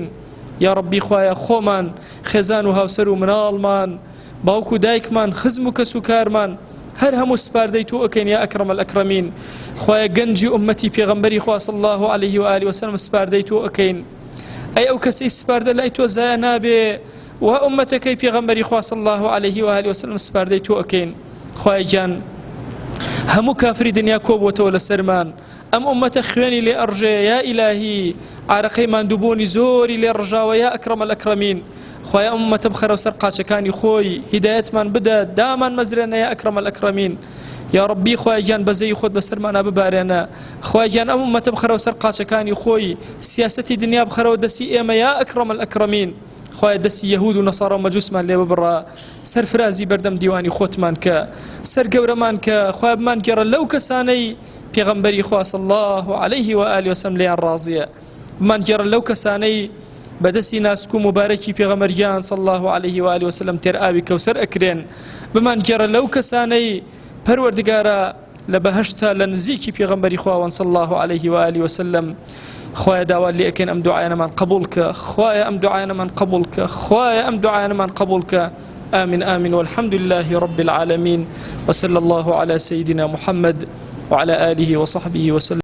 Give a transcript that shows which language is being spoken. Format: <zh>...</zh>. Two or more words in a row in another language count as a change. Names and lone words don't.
<ckb>یا ڕەبی خوایە خۆمان، خێزان و هاوسەر و مناڵمان، باوک و دایکمان، خزم و کەس و کارمان، هەر هەموو سپاردەی تۆ ئەکەین</ckb> <ar>یا ئەکرەم الئەکرەمین.</ar> <ckb>خوایە گەنجی ئومەتی پێغەمبەری خوا</ckb> <ar>صلی الله عليه و آله وسلم</ar> <ckb>سپاردەی تۆ ئەکەین. ئەی ئەو کەسەی سپاردە لای تۆ زایە نابێ، وأمتك بيغمبري خوا</ckb> <ar>صلى الله عليه وآله وسلم</ar> <ckb>سپاردەی تۆ ئەکەین. خوای گیان هەموو کافری دنیا کۆبووەتەوە لە سەرمان، ئەم ئومەتە خوێنی لێ ئەڕژێ</ckb> <ar>یا ئیلاهی،</ar> <ckb>عارەقەی ماندووبوونی زۆری لێ ڕژاوە</ckb> <ar>یا ئەکرەمە الئەکرەمین.</ar> <ckb>خوای ئەم ئومەتە بخەرەوە سەر قاچەکانی خۆی، هیدایەتمان بدە، دامان مەزرێنە</ckb> <ar>یا ئەکرەمە الئەکرەمین. یا ربی</ar> <ckb>خوای گیان بەزەی خۆت بەسەرمانە ببارێنە. خوای گیان ئەم ئومەتە بخەرەوە سەر قاچەکانی خۆی، سیاسەتی دنیا بخەرەوە دەستی ئێمە</ckb> <ar>یا ئەکرەمە الئەکرەمین.</ar> <ckb>خوای دەستی یەهود و نەسارا و مەجوسمان لێ ببڕە، سەرفرازی بەردەم دیوانی خۆتمان کە، سەرگەورەمان کە، خوای بمان گێڕە لەو کەسانەی پێغەمبەری خوا</ckb> <ar>صلی الله عليه وآله وسلم</ar> <ckb>لێیان ڕازیە، بمان گێڕە لەو کەسانەی بەدەستی ناسک و مبارەکی پێغەمبەریان</ckb> <ar>صلی الله عليه وآله وسلم</ar> <ckb>تێر ئاوی کەوسەر ئەکرێن، بمان گێڕە لەو کەسانەی پەروەردگارە لە بەهەشتا لە نزیکی پێغەمبەری خواوەن</ckb> <ar>صلی الله عليه وآله وسلم.</ar> <ckb>خوای داوا لێ ئەکەین ئەم دوعایانەمان قبول کە، خوای ئەم دوعایانەمان قبول کە، خوای ئەم دوعایانەمان قبول کە.</ckb> <ar>آمين آمين والحمد لله رب العالمين وصلى الله على سيدنا محمد وعلى آله وصحبه وسلم.</ar>